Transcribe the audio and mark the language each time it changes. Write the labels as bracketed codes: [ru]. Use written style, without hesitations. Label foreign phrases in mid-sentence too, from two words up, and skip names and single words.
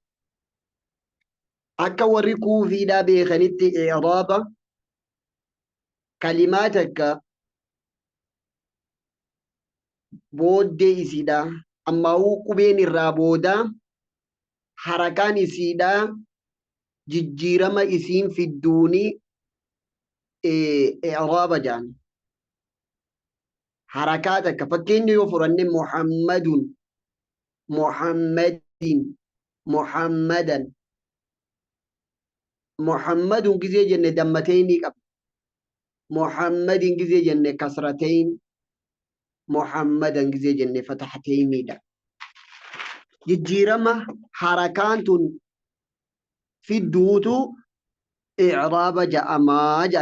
[om] Akka warri kuufiidhaa beekanitti i'raaba kalimaa takka booddee isiidha ammaa'uu qubeen irraa booda harakaan isiidha jijjiirama isiin fidduuni i'raaba jedhan. Harakaa takka fakkeenya yoo furanne [ar] محمدٌ، محمدٍ، محمدًا. [om] muhammadun gizee jenne dammateenii qaba. muhammadin gizee jenne kasrateen. محمدا gizee jenne fatahateenidha. Jijjiirama harakaan tun fidduutu i'raaba jedhamaa jedhan.